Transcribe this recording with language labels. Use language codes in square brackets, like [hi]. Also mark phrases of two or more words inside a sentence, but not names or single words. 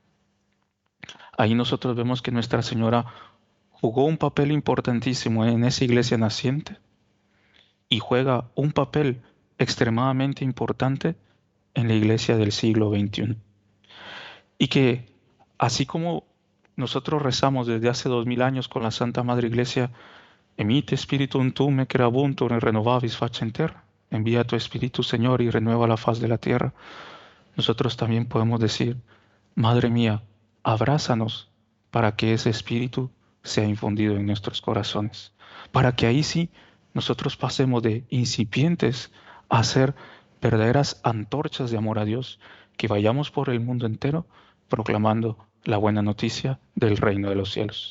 [es] Ahí nosotros vemos que Nuestra Señora jugó un papel importantísimo en esa iglesia naciente y juega un papel extremadamente importante en la iglesia del siglo XXI. Y que así como nosotros rezamos desde hace 2000 años con la Santa Madre Iglesia, [la] Emite Spiritum tuum et creabuntur et renovabis faciem terra. [es] Envía tu Espíritu, Señor, y renueva la faz de la tierra. Nosotros también podemos decir, Madre mía, abrázanos para que ese Espíritu sea infundido en nuestros corazones. Para que ahí sí nosotros pasemos de incipientes a ser verdaderas antorchas de amor a Dios, que vayamos por el mundo entero proclamando la buena noticia del reino de los cielos.